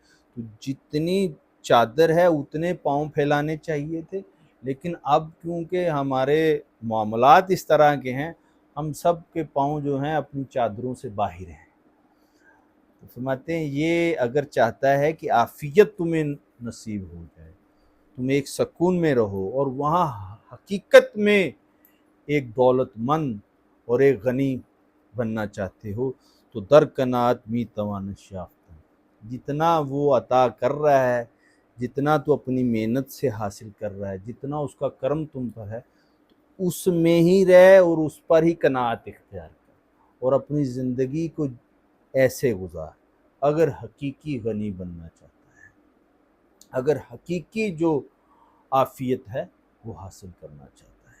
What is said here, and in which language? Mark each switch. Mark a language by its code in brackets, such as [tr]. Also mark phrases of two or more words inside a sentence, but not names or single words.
[ur] تو جتنی چادر ہے اتنے پاؤں پھیلانے چاہیے تھے، لیکن اب کیونکہ ہمارے معاملات اس طرح کے ہیں، ہم سب کے پاؤں جو ہیں اپنی چادروں سے باہر ہیں۔ فرماتے ہیں یہ اگر چاہتا ہے کہ عافیت تمہیں نصیب ہو جائے، تم ایک سکون میں رہو اور وہاں حقیقت میں ایک دولت مند اور ایک غنی بننا چاہتے ہو، تو [fa] در قناعت می توانش یافتن، [ur] جتنا وہ عطا کر رہا ہے، جتنا تو اپنی محنت سے حاصل کر رہا ہے، جتنا اس کا کرم تم پر ہے، اس میں ہی رہ اور اس پر ہی قناعت اختیار کر، اور اپنی زندگی کو ایسے گزار اگر حقیقی غنی بننا چاہتا ہے، اگر حقیقی جو عافیت ہے وہ حاصل کرنا چاہتا ہے۔